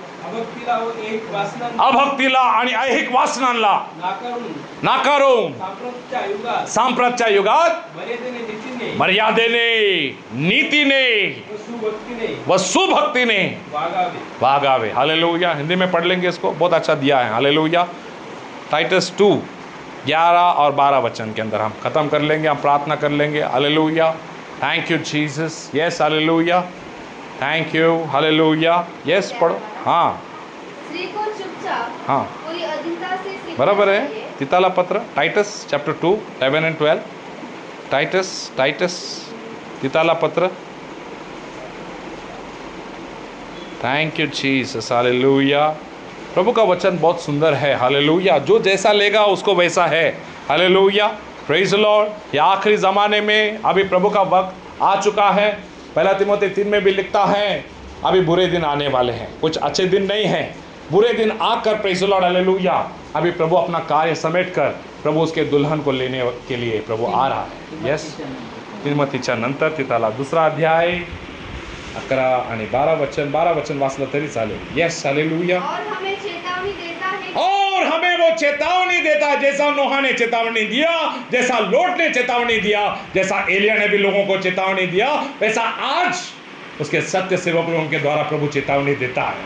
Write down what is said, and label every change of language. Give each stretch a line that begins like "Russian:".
Marathi: अभक्तीला व एक वासनांना अभक्तीला आणि ऐहिक वासनांना नाकारून सांप्रतच्या युगात मर्यादेने नीतीने व सुभक्तीने भागावे। हालेलुया।
Hindi: हिंदी में पढ़ लेंगे इसको, बहुत अच्छा दिया है। हालेलुया। टाइटस 2:11 और 12 वचन के अंदर हम खत्म कर लेंगे, हम प्रार्थना कर लेंगे।
English: Hallelujah. Thank you Jesus. Yes hallelujah. Thank you. Hallelujah. Yes
Hindi: पढ़ो। हाँ स्त्री को चुपचाप हाँ पूरी अधीनता से सीखना बराबर है। चाहिए।
Marathi: तिताला पत्र टाइटस चैप्टर 2 11 and 12। टाइटस तिताला पत्र।
English: Thank you Jesus.
Hindi: हालेलुया। प्रभु का वचन बहुत सुंदर है। हालेलुया। जो जैसा लेगा उसको वैसा है। हालेलुया।
English: Praise the Lord.
Hindi: ये आखिरी ज़माने में अभी प्रभु का वक्त आ चुका है। पहला तिमोथी 3 में भी लिखता है अभी बुरे दिन आने वाले हैं, कुछ अच्छे दिन नहीं हैं, बुरे दिन आकर
English: Praise the Lord.
Hindi: हालेलुया। अभी प्रभु अपना कार्य समेट कर प्रभु उसके दुल्हन को लेने के लिए प्रभु आ रहा है।
English: Yes.
Marathi: तिमोथीच्या नंतर तिताला 2 अध्याय 11 आणि 12 वचन वाचलं तरी चालेल।
English: Yes hallelujah.
Hindi: और हमें चेतावनी देता है और हमें वो चेतावनी देता है, जैसा नोहा ने चेतावनी दिया, जैसा लोट ने चेतावनी दिया, जैसा एलिया ने भी लोगों को चेतावनी दिया, वैसा आज उसके सत्य सेवकों के द्वारा प्रभु चेतावनी देता है।